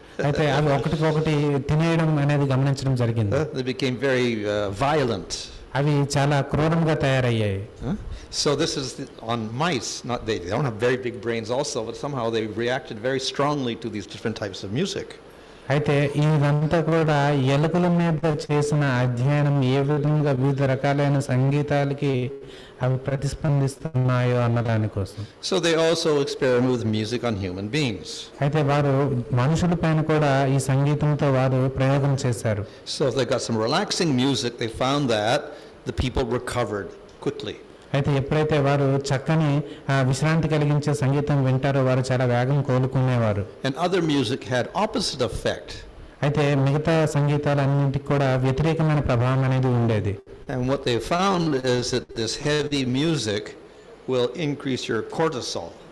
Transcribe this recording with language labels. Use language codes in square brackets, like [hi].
[te] అయితే అవి ఒకటికొకటి తినేయడం అనేది గమనించడం జరిగింది. [en] They became very violent. [te] అవి చాలా క్రూరంగా తయారయ్యాయి. [en] So this is on mice. They don't have very big brains also, but somehow they reacted very strongly to these different types of music. [te] అయితే ఇదంతా కూడా ఎలుకల మీద చేసిన అధ్యయనం ఏ విధంగా వివిధ రకాలైన సంగీతాలకి అవి ప్రతిస్పందిస్తున్నాయో అన్నదానికోసం. [en] So they also experiment with music on human beings. [te] అయితే వారు మనుషుల పైన కూడా ఈ సంగీతంతో వారు ప్రయోగం చేశారు. [en] So if they got some relaxing music, they found that the people recovered quickly. [te] అయితే ఎప్పుడైతే వారు చక్కని విశ్రాంతి కలిగించే సంగీతం వింటారో వారు చాలా వేగం కోలుకునేవారు. [en] And other music had opposite effect. [te] అయితే మిగతా సంగీతాలన్నింటికి కూడా వ్యతిరేకమైన ప్రభావం అనేది ఉండేది. [en] And what they found is that this heavy music will increase your cortisol.